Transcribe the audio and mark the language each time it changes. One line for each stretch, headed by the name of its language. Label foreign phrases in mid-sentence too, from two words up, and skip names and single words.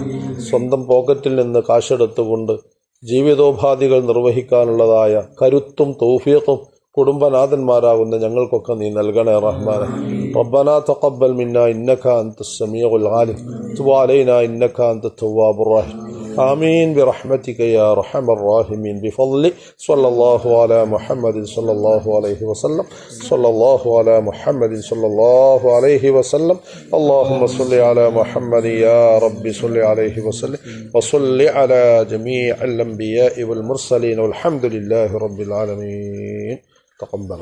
Malayalam: സ്വന്തം പോക്കറ്റിൽ നിന്ന് കാശെടുത്തുകൊണ്ട് ജീവിതോപാധികൾ നിർവഹിക്കാനുള്ളതായ കരുത്തും തൗഫീഖും കുടുംബനാഥന്മാരാകുന്ന ഞങ്ങൾക്കൊക്കെ നീ നൽകണേ റഹ്മാനെ.
Arabic: ربنا تقبل منا إنك أنت السميع العليم تب علينا إنك أنت التواب الرحيم. آمين برحمتك يا أرحم الراحمين بفضل صلى الله على محمد صلى الله عليه وسلم صلى الله على محمد صلى الله عليه وسلم اللهم صل على محمد يا رب صل عليه وسلم وصل على جميع الأنبياء والمرسلين والحمد لله رب العالمين تقبل الله.